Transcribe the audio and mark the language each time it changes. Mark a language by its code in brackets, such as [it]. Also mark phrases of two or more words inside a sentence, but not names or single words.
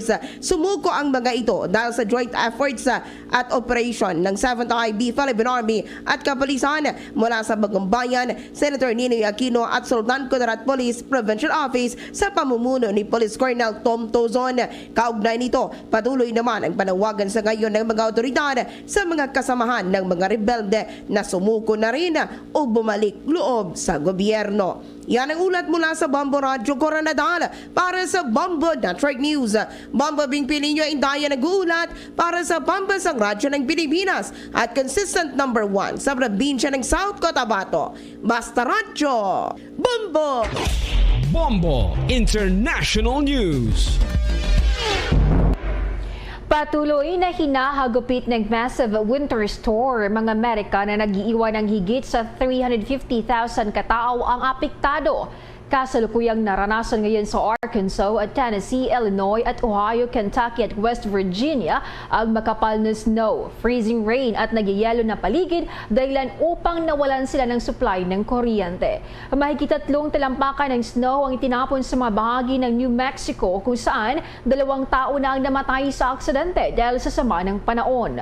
[tl] Sumuko ang mga ito dahil sa [en] joint efforts [tl] at operation ng 7th IB Philippine Army at kapulisan mula sa Bagumbayan, Senator Ninoy Aquino at Sultan Kudarat Police Provincial Office sa pamumuno ni Police Colonel Tom Tozon. Kaugnay nito, patuloy naman ang panawagan sa ngayon ng mga otoridad sa mga kasamahan ng mga rebelde na sumuko na rin o bumalik loob sa gobyerno. Yan ang ulat mula sa Bombo Radio Coronadal para sa Bombo Network News. Bombo Bing Pilinyo Indaya nag-uulat para sa Pambansang Radyo ng Pilipinas at [en] consistent number 1 [tl] sa probinsya ng South Cotabato. Basta Radyo. Bombo! Bombo International News. Patuloy na hinahagupit ng [en] massive winter storm [tl] mga Amerika na nag-iiwan ng higit sa 350,000 katao ang apektado. Kasalukuyang naranasan ngayon sa Arkansas at Tennessee, Illinois at Ohio, Kentucky at West Virginia ang makapal na snow, [en] freezing rain [tl] at nagyayelo na paligid dahilan upang nawalan sila ng supply ng kuryente. Mahigit 3 talampakan ng snow ang itinapon sa mga bahagi ng New Mexico kung saan 2 tao na ang namatay sa aksidente dahil sa sama ng panahon.